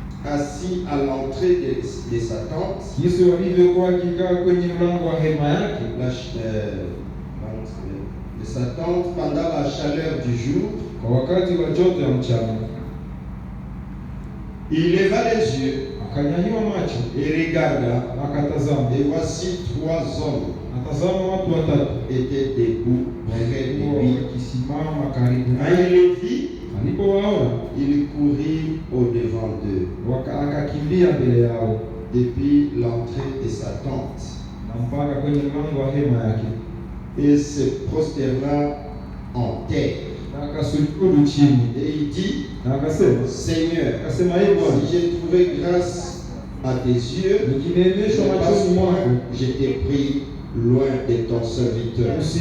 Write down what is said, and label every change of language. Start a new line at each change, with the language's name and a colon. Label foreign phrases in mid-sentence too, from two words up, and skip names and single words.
French: assis à l'entrée de sa tente.
Swahili: Yesu alivyokuwa akikaa kwenye mlango wa hema yake
French: De sa tente pendant la chaleur du jour.
Swahili: Kwa wakati wa joto ya mchana.
French: Il leva les yeux.
Swahili: Akanyanyua macho.
French: Et regarda.
Swahili: Akatazama.
French: Et voici 3 hommes.
Swahili: Atazama watu watatu.
French: Étaient debout près de lui.
Swahili: Wakisimama karibu naye.
French: Quand il les vit,
Swahili: alipowaona,
French: il courut au-devant d'eux.
Swahili: Akakimbia mbele yao.
French: Depuis l'entrée de sa tente.
Swahili: Na mpaka kwenye mlango wa hema yake.
French: Et se prosterna en terre. Et il dit, Seigneur, si j'ai trouvé grâce à tes yeux, je t'ai pris loin de ton serviteur.